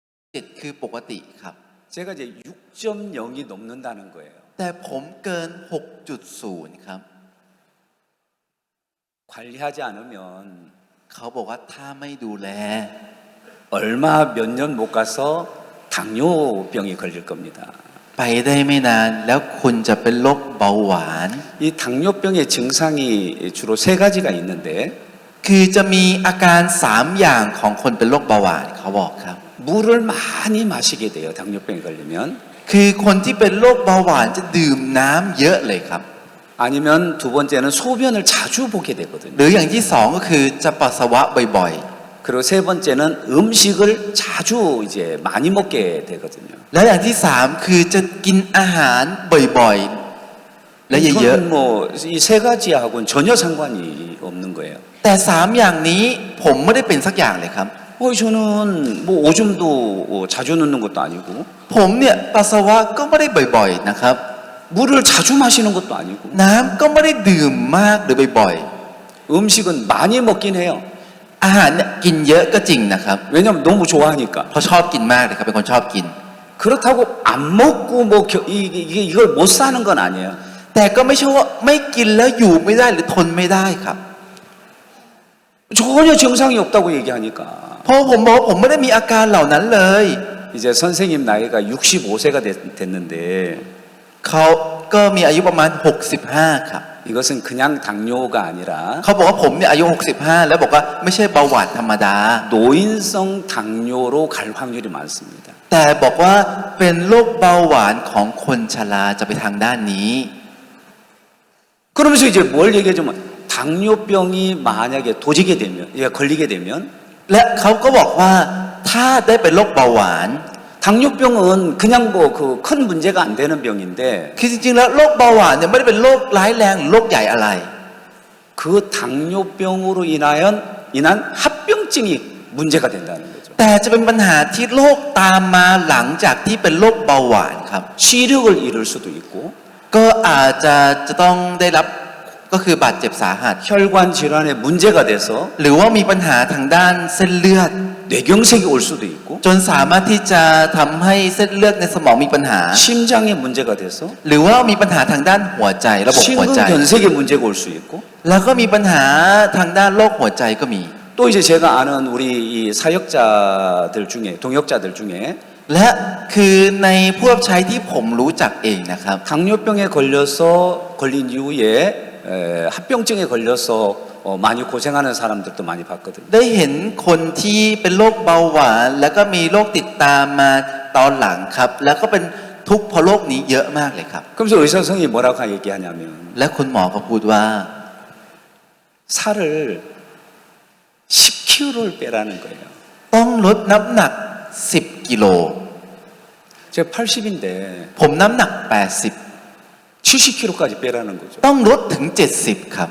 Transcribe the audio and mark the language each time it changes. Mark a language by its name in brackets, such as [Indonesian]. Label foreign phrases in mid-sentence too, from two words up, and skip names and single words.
[Thai] 7 คือปกติครับ [Korean] 제가 이제 6.0이 넘는다는 거예요. [Thai] แต่ผมเกิน 6.0 ครับ [Korean] 관리하지 않으면 [Thai] เขาบอกว่าถ้าไม่ดูแล [Korean] 얼마 몇 년 못 가서 당뇨병이 걸릴 겁니다. [Thai] ไปได้ไม่นานแล้วคุณจะเป็นโรคเบาหวาน [Korean] 이 당뇨병의 증상이 주로 세 가지가 있는데 [Thai] คือจะมีอาการ 3 อย่างของคนเป็นโรคเบาหวานเขาบอกครับ [Korean] 물을 많이 마시게 돼요. 당뇨병에 걸리면. [Thai] คือคนที่เป็นโรคเบาหวานจะดื่มน้ำเยอะเลยครับ [Korean] 아니면 두 번째는 소변을 자주 보게 [Thai] ห [Korean] 되거든요. [Thai] รืออย่างที่สองก็คือจะปัสสาวะบ่อย [Korean] 그리고 세 번째는 음식을 자주 이제 많이 먹게 되거든요. [Thai] ๆ แล้วอย่างที่สามคือจะกินอาหารบ่อยๆ และเยอะ [Korean] 저는 뭐이 세 가지하고는 전혀 상관이 없는 거예요. [Thai] ๆ แต่ 3 อย่างนี้ผมไม่ได้เป็นสักอย่างเลยครับ [Korean] 저는 뭐 오줌도 자주 넣는 것도 아니고 [Thai] ผมเนี่ยปัสสาวะก็ไม่ได้บ่อยๆนะครับ [Korean] 물을 자주 마시는 것도 아니고 [Thai] น้ำก็ไม่ได้ดื่มมากหรือบ่อย [Korean] 음식은 많이 먹긴 해요. [Thai] ๆ อาหารเนี่ยกินเยอะก็จริงนะครับ [Korean] 왜냐면 너무 좋아하니까. [Thai] เพราะชอบกินมากเลยครับเป็นคนชอบกิน [Korean] 그렇다고 안 먹고 뭐 이걸 못 사는 건 아니에요. [Thai] แต่ก็ไม่ใช่ว่าไม่กินแล้วอยู่ไม่ได้หรือทนไม่ได้ครับ [Korean] 전혀 증상이 없다고 얘기하니까 [Thai] เพราะผมบอกว่าผมไม่ได้มีอาการเหล่านั้นเลย [Korean] 이제 선생님 나이가 65세가 됐는데 [Thai] เขาก็มีอายุประมาณ 65 ครับ [Korean] 이것은 그냥 당뇨가 아니라 [Thai] เขาบอกว่าผมเนี่ยอายุ 65 แล้วบอกว่าไม่ใช่เบาหวานธรรมดา [Korean] 노인성 당뇨로 갈 확률이 많습니다. [Thai] แต่บอกว่าเป็นโรคเบาหวานของคนชราจะไปทางด้านนี้ [Korean] 그러면서 이제 뭘 얘기해주면 당뇨병이 만약에 도지게 되면, 걸리게 되면 [Thai] และเขาก็บอกว่าถ้าได้เป็นโรคเบาหวาน [Korean] 당뇨병은 그냥 뭐 그 큰 문제가 안 되는 병인데 [Thai] คือจริงๆแล้วโรคเบาหวานเนี่ยไม่ได้เป็นโรคร้ายแรงหรือโรคใหญ่อะไร [Korean] 그 당뇨병으로 인한 합병증이 문제가 된다는 거죠. [Thai] แต่จะเป็นปัญหาที่โรคตามมาหลังจากที่เป็นโรคเบาหวานครับ [Korean] 시력을 잃을 수도 있고 [Thai] ก็อาจจะต้องได้รับก็คือบาดเจ็บสาหัส [Korean] 혈관 질환에 문제가 돼서 [Thai] หรือว่ามีปัญหาทางด้านเส้นเลือด [Korean] 뇌경색이 올 수도 있고 [Thai] จนสามารถที่จะทำให้เส้นเลือดในสมองมีปัญหา [Korean] 심장에 문제가 돼서 [Thai] หรือว่ามีปัญหาทางด้านหัวใจระบบหัวใจ [Korean] 심근경색에 문제가 올 수 있고 [Thai] แล้วก็มีปัญหาทางด้านโรคหัวใจก็มี [Korean] 또 이제 제가 아는 우리 이 사역자들 중에 동역자들 중에 [Thai] และคือในผู้รับใช้ที่ผมรู้จักเองนะครับ [Korean] 당뇨병에 걸린 이후에 합병증에 걸려서 많이 고생하는 사람들도 많이 봤거든요. [Thai] ได้เห็นคนที่เป็นโรคเบาหวานแล้วก็มีโรคติดตามมาตอนหลังครับ แล้วก็เป็นทุกข์เพราะโรคนี้เยอะมากเลยครับ [Korean] 그러면서 의사 선생님이 뭐라고 얘기하냐면 [Thai] และคุณหมอก็พูดว่า [Korean] 살을 10kg를 빼라는 거예요. [Thai] ต้องลดน้ำหนัก 10 กิโล [Korean] 제가 80인데 [Thai] ผมน้ำหนัก [Korean] 70kg까지 빼라는 거죠. [Thai] 80 ต้องลดถึง 70 ครับ